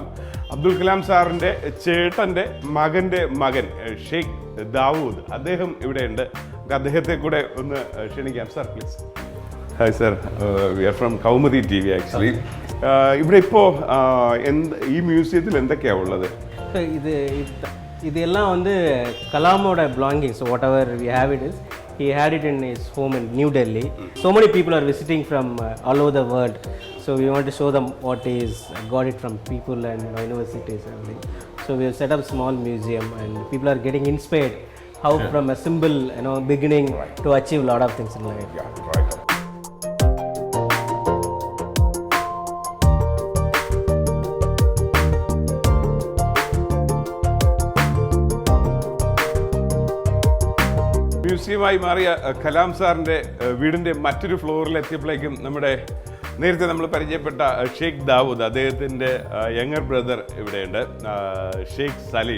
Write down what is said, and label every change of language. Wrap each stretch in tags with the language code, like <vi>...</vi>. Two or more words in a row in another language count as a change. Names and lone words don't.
<ml>അബ്ദുൽ കലാം സാറിൻ്റെ ചേട്ടൻ്റെ മകൻ്റെ മകൻ ഷെയ്ഖ് ദാവൂദ്, അദ്ദേഹം ഇവിടെയുണ്ട്. അദ്ദേഹത്തെ കൂടെ ഒന്ന് ക്ഷണിക്കാം. സാർ പ്ലീസ്.</ml> <en>Hi sir, we are from Kaumudi TV actually.</en> <ml>ഇവിടെ ഇപ്പോൾ ഈ മ്യൂസിയത്തിൽ എന്തൊക്കെയാണ് ഉള്ളത്?</ml> <en>ഇതെല്ലാം</en> <ta>வந்து கலாமோட</ta> <en>belongings, whatever we have it is. He had it in his home in New Delhi. So many people are visiting from all over the world. So we want to show them what is got it from people and universities and everything. So we have set up a small museum and people are getting inspired how from a simple beginning to achieve a lot of things in life. Yeah, right.</en> <ml>മ്യൂസിയമായി മാറിയ കലാം സാറിൻ്റെ വീടിൻ്റെ മറ്റൊരു ഫ്ലോറിൽ എത്തിയപ്പോഴേക്കും നേരത്തെ നമ്മൾ പരിചയപ്പെട്ട ഷെയ്ഖ് ദാവൂദ്, അദ്ദേഹത്തിൻ്റെ</ml> <en>younger brother</en> <ml>ഇവിടെയുണ്ട്, ഷെയ്ഖ് സലീം.</ml>